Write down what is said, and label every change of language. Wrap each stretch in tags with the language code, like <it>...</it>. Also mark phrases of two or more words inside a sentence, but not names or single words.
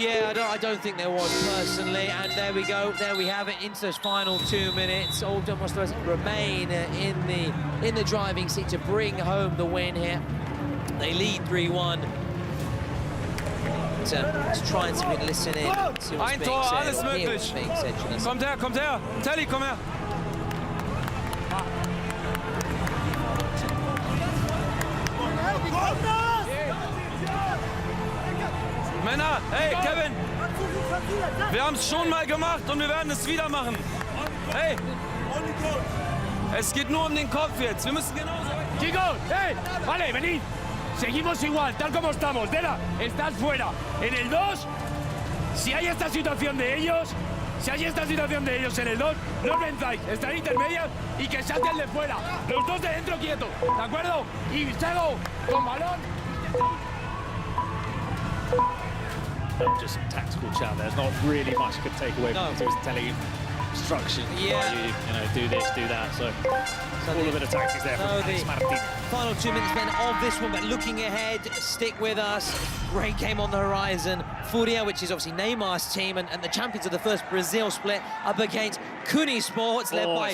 <en>Yeah, I don't think there was, personally. And there we go. There we have it into those final 2 minutes. Old Mostoles remain in the driving seat to bring home the win here. They lead 3-1. Let's try and see if we can listen in.</en> <de>Ein Tor, alles möglich. Kommt her. Telly, komm her. Männer, hey, Kevin. Wir haben es schon mal gemacht und wir werden es wieder machen. Hey, es geht nur um den Kopf jetzt. Wir müssen genauso...</de> <es>Chicos, hey, vale, venid. Seguimos igual, tal como estamos. Dela, estás fuera. En el 2, si hay esta situación de ellos en el 2, no os venzáis. Están intermedias y que salte el de fuera. Los dos de dentro quietos, ¿de acuerdo? Y Chago, con balón.</es> <en>just some tactical chat. There's not really much you could take away from it. He was telling you instructions. Yeah. You know, do this, do that. So all a bit of tactics there from Alex Martin. Final 2 minutes then of this one, but looking ahead, stick with us. Great game on the horizon. Furia, which is obviously Neymar's team, and the champions of the first Brazil split, up against Kuni Sports, led by</en>